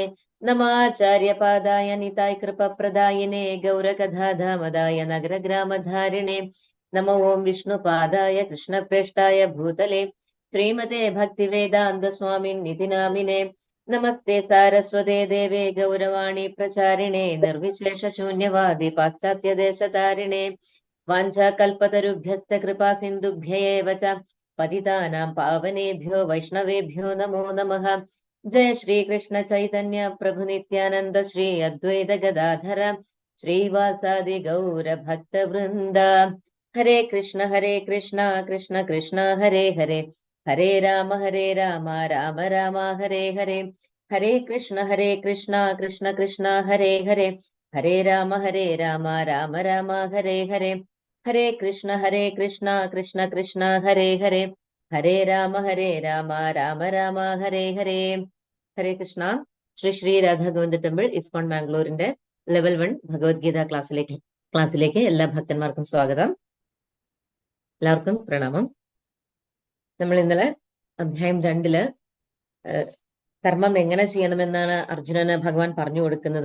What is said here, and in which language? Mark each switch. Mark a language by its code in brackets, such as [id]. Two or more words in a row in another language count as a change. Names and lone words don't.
[sa] നമാചാര്യപാദായ നിതായ് കൃപപ്രദായിനെ ഗൗരകഥാധാമദായ നഗരഗ്രാമധാരിണേ. നമോ വിഷ്ണുപാദായ കൃഷ്ണപ്രേഷ്ഠായ ഭൂതലേ ശ്രീമതേ ഭക്തിവേദാന്ത സ്വാമിന്നിതി നാമിനെ. നമസ്തേ സാരസ്വതേ ദേവേ ഗൗരവാണി പ്രചാരിണേ നിർവിശേഷ ശൂന്യവാദി പാശ്ചാത്യദേശതാരിണേ. വാഞ്ചാകൽപതരുഭ്യശ്ച കൃപാ സിന്ധുഭ്യൈവ ച പതിതാനാം പാവനേഭ്യോ വൈഷ്ണവേഭ്യോ നമോ നമഃ. ജയ ശ്രീകൃഷ്ണ ചൈതന്യ പ്രഭു നിത്യാനന്ദ ശ്രീ അദ്വൈത ഗദാധര ശ്രീവാസാദി ഗൗര ഭക്തവൃന്ദ. ഹരേ കൃഷ്ണ കൃഷ്ണ കൃഷ്ണ ഹരേ ഹരേ, ഹരേ രാമ രാമ രാമ ഹരേ ഹരേ. ഹരേ കൃഷ്ണ കൃഷ്ണ കൃഷ്ണ ഹരേ ഹരേ, ഹരേ രാമ രാമ രാമ ഹരേ ഹരേ. ഹരേ കൃഷ്ണ കൃഷ്ണ കൃഷ്ണ ഹരേ ഹരേ, ഹരേ രാമ രാമ രാമ ഹരേ ഹരേ. ഹരേ കൃഷ്ണ. [ml] ശ്രീ രാധാഗോവിന്ദ ടെമ്പിൾ ഇസ്കോൺ മാംഗ്ലൂരിന്റെ ലെവൽ 1 ഭഗവത്ഗീത ക്ലാസ്സിലേക്ക് എല്ലാ ഭക്തന്മാർക്കും സ്വാഗതം. എല്ലാവർക്കും പ്രണാമം. നമ്മൾ ഇന്നലെ അധ്യായം 2 കർമ്മം എങ്ങനെ ചെയ്യണമെന്നാണ് അർജുനന് ഭഗവാൻ പറഞ്ഞു കൊടുക്കുന്നത്.